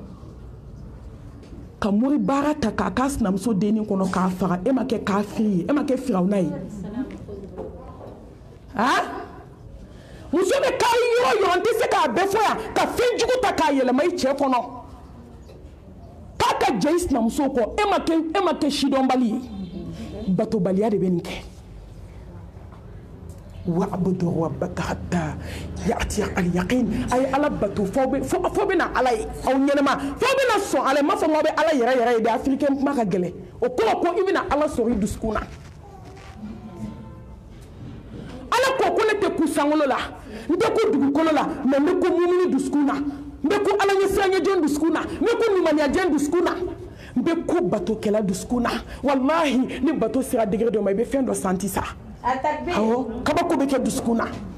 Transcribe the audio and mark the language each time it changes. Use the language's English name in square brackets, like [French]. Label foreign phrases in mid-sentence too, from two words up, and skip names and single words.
[Bambara] ka mori baara ta k'a k'a sinamuso dennin kɔnɔ k'a faga e ma kɛ kafiri ye e ma kɛ firawuna ye muso bɛ kari yɔrɔ yɔrɔ n tɛ se k'a bɛɛ fɔ yan ka fɛn jugu ta k'a yɛlɛma i cɛ kɔnɔ k'a ka jɛ i sinamuso kɔ e ma kɛ sidɔnbali ye batobaliya de bɛ nin kɛ [Arabic] واعبد ربك حتى يأتيك اليقين [Bambara] a ye ala bato fo bɛ na ala ye aw ɲɛnama fo bɛ na sɔn ala ye m'a fɔ k'aw bɛ ala yɛrɛ ye dɛ afirikɛn kuma ka gɛlɛn o kɔrɔ ko i bɛ na ala sɔrɔ i dusukun na ala ko ko ne tɛ ku sankolo la n tɛ ku dugukolo la mɛ n bɛ ku mumuni dusukun na n bɛ ku ala ɲɛsiranyɛjɛn dusukun na n bɛ ku limaniyajɛn dusukun na n bɛ ku batokɛla dusukun na walahi ni bato sera degré dɔ ma i bɛ fɛn dɔ santi sa awɔ kabako bɛ kɛ dusukun na